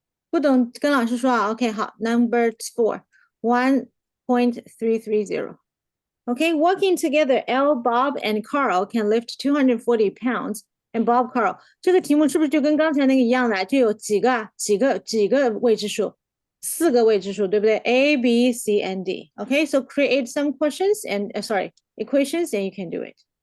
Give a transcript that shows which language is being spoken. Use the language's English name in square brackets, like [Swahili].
[Chinese] 不懂跟老师说啊 [English] OK 好 Number 4 1.330 Okay, working together, L, Bob, and Carl can lift 240 pounds. [Chinese] And Bob, Carl，这个题目是不是就跟刚才那个一样的？就有几个未知数，4个未知数，对不对？A, B, C, and D. [English] Okay, so create some questions and equations, and you can do it.